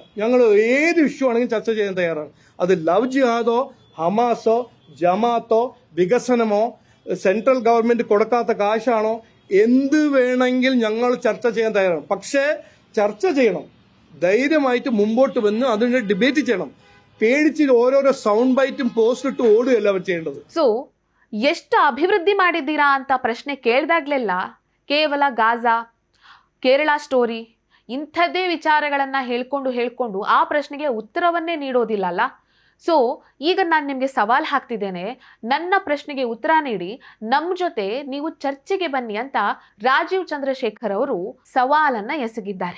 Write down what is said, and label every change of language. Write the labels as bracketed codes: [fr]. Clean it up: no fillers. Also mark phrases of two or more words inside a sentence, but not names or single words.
[ml] ഞങ്ങൾ ഏത് ഇഷ്യൂ ആണെങ്കിലും ചർച്ച ചെയ്യാൻ തയ്യാറാണ്. അത് [en] love jihad, [ml] ഹമാസോ, ജമാത്തോ, വികസനമോ, [en] central government [ml] കൊടുക്കാത്ത കാശാണോ, എന്ത് വേണമെങ്കിൽ ഞങ്ങൾ ചർച്ച ചെയ്യാൻ തയ്യാറാണ്. പക്ഷേ ചർച്ച ചെയ്യണം, ധൈര്യമായിട്ട് മുമ്പോട്ട് വന്ന് അതിനെ ഡിബേറ്റ് ചെയ്യണം. പേടിച്ച് ഓരോരോ [en] sound byte [ml] പോസ്റ്റ് ഇട്ട് ഓടുകയല്ല അവർ ചെയ്യേണ്ടത്. [kn] ಸೊ ಎಷ್ಟು ಅಭಿವೃದ್ಧಿ ಮಾಡಿದ್ದೀರಾ ಅಂತ ಪ್ರಶ್ನೆ ಕೇಳಿದಾಗ್ಲೆಲ್ಲ ಕೇವಲ ಗಾಜಾ, ಕೇರಳ ಸ್ಟೋರಿ ಇಂಥದ್ದೇ ವಿಚಾರಗಳನ್ನ ಹೇಳ್ಕೊಂಡು ಆ ಪ್ರಶ್ನೆಗೆ ಉತ್ತರವನ್ನೇ ನೀಡೋದಿಲ್ಲಲ್ಲ. ಸೊ ಈಗ ನಾನು ನಿಮಗೆ ಸವಾಲ್ ಹಾಕ್ತಿದ್ದೇನೆ, ನನ್ನ ಪ್ರಶ್ನೆಗೆ ಉತ್ತರ ನೀಡಿ, ನಮ್ಮ ಜೊತೆ ನೀವು ಚರ್ಚೆಗೆ ಬನ್ನಿ ಅಂತ ರಾಜೀವ್ ಚಂದ್ರಶೇಖರ್ ಅವರು ಸವಾಲನ್ನ ಎಸಗಿದ್ದಾರೆ.